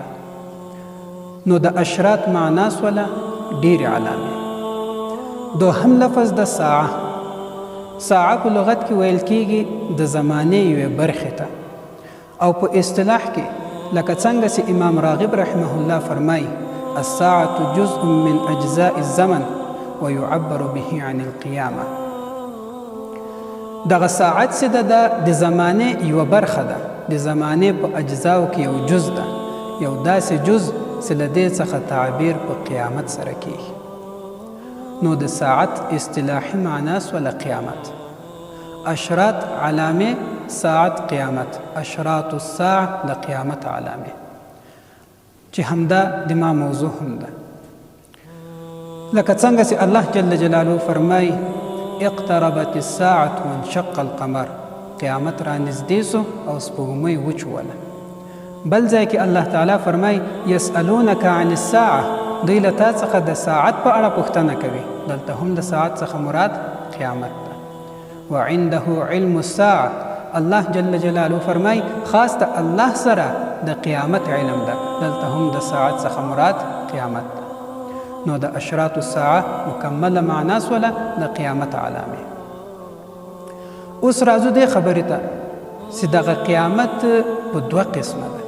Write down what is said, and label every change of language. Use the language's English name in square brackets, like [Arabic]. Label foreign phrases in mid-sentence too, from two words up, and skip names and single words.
[Pashto] نو د اشراط معنا سوله ډېرې علامې. دوهم لفظ د ساعه. ساعه په لغت کې ویل کیږي د زمانې یوې برخې ته، او په اصطلاح کې لکه څنګه چې امام راغب [Arabic] رحمه الله [Pashto] فرمایي [Arabic] الساعة جزء من اجزاء الزمن ويعبر به عن القيامة. [Pashto] دغه ساعت چې ده د زمانې یوه برخه ده، د زمانې په اجزاو کې یو جز ده، یو داسې جز چې له دې څخه تعبیر په قیامت سره کیږي. نو د ساعت اصطلاحي معنا سوله قیامت. اشراط علامې، ساعت قیامت. [Arabic] اشراط الساعه [Pashto] د قیامت علامې، چې همدا د ما موضوع هم ده. لکه څنګه چې الله [Arabic] جل جلاله [Pashto] فرمایي [Arabic] اقتربت الساعة وانشق القمر، [Pashto] قیامت را نږدې سو او سپوږمۍ وچوله. بل ځای کې الله تعالی فرمایي [Arabic] یسألونک عن الساعة، [Pashto] دوی له تا څخه د ساعت په اړه پوښتنه کوي. دلته هم د ساعت څخه مراد قیامت ده. [Arabic] وعنده علم الساعة، [Pashto] الله [Arabic] جل جلاله [Pashto] فرمایي خاص د الله سره د قیامت علم ده. دلته هم د ساعت څخه مراد قیامت ده. نو د [Arabic] اشراط الساعه [Pashto] مکمله معنا سوله د قیامت علامې. اوس راځو دې خبرې ته چې دغه قیامت په دوه قسمه ده.